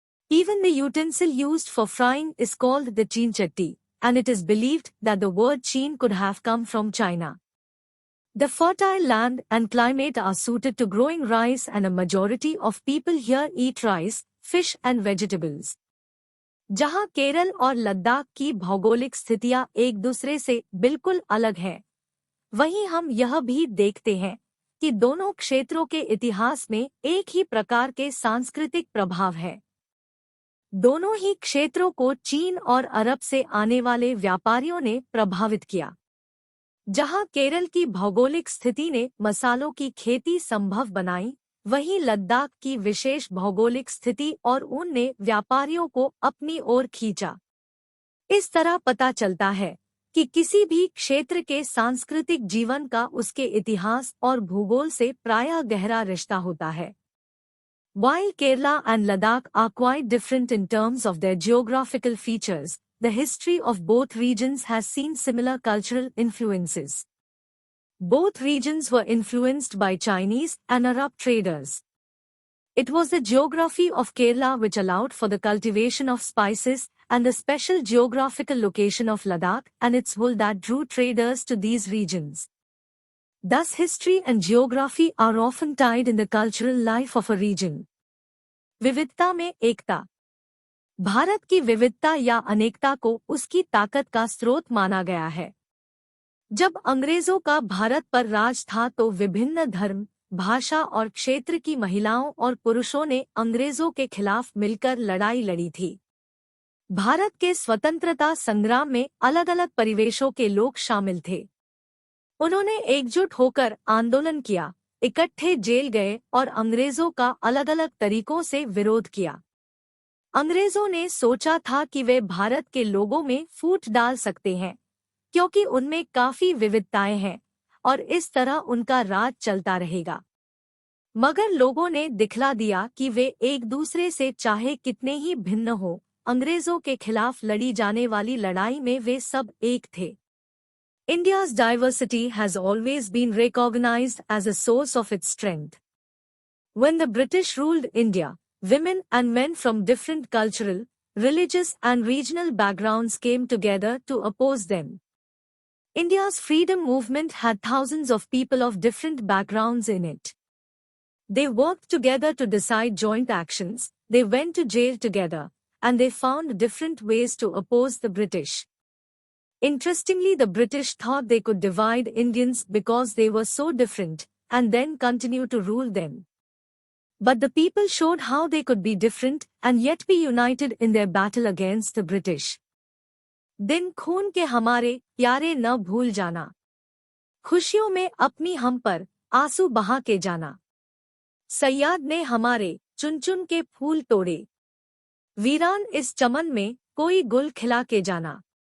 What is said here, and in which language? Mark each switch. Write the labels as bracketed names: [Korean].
[English] Even the utensil used for frying is called the chinchatti, and it is believed that the word chin could have come from China. The fertile land and climate are suited to growing rice and a majority of people here eat rice, fish and vegetables. [Hindi] जहां केरल और लद्दाख की भौगोलिक स्थितियां एक दूसरे से बिल्कुल अलग हैं, वहीं हम यह भी देखते हैं कि दोनों क्षेत्रों के इतिहास में एक ही प्रकार के सांस्कृतिक प्रभाव है। दोनों ही क्षेत्रों को चीन और अरब से आने वाले व्यापारियों ने प्रभावित किया। जहां केरल की भौगोलिक स्थिति ने मसालों की खेती संभव बनाई, वहीं लद्दाख की विशेष भौगोलिक स्थिति और ऊन ने व्यापारियों को अपनी ओर खींचा। इस तरह पता चलता है कि किसी भी क्षेत्र के सांस्कृतिक जीवन का उसके इतिहास और भूगोल से प्रायः गहरा रिश्ता होता है। [English] While Kerala and Ladakh are quite different in terms of their geographical features, the history of both regions has seen similar cultural influences. Both regions were influenced by Chinese and Arab traders. It was the geography of Kerala which allowed for the cultivation of spices and the special geographical location of Ladakh and its wool that drew traders to these regions. Thus, history and geography are often tied in the cultural life of a region. [Hindi] विविधता में एकता। भारत की विविधता या अनेकता को उसकी ताकत का स्रोत माना गया है। जब अंग्रेजों का भारत पर राज था तो विभिन्न धर्म, भाषा और क्षेत्र की महिलाओं और पुरुषों ने अंग्रेजों के खिलाफ मिलकर लड़ाई लड़ी थी। भारत के स्वतंत्रता संग्राम में अलग अलग परिवेशों के लोग शामिल थे। उन्होंने एकजुट होकर आंदोलन किया, इकट्ठे जेल गए और अंग्रेजों का अलग अलग तरीकों से विरोध किया। अंग्रेजों ने सोचा था कि वे भारत के लोगों में फूट डाल सकते हैं, क्योंकि उनमें काफी विविधताएं हैं और इस तरह उनका राज चलता रहेगा। मगर लोगों ने दिखला दिया कि वे एक दूसरे से चाहे कितने ही भिन्न हो, अंग्रेजों के खिलाफ लड़ी जाने वाली लड़ाई में वे सब एक थे। [English] India's diversity has always been recognized as a source of its strength. When the British ruled India, women and men from different cultural, religious and regional backgrounds came together to oppose them. India's freedom movement had thousands of people of different backgrounds in it. They worked together to decide joint actions, they went to jail together, and they found different ways to oppose the British. Interestingly, the British thought they could divide Indians because they were so different, and then continue to rule them. But the people showed how they could be different and yet be united in their battle against the British. [Hindi] दिन खून के हमारे प्यारे न भूल जाना, खुशियों में अपनी हम पर आंसू बहा के जाना। सैयाद ने हमारे चुन चुन के फूल तोड़े, वीरान इस चमन में कोई गुल खिला के जाना।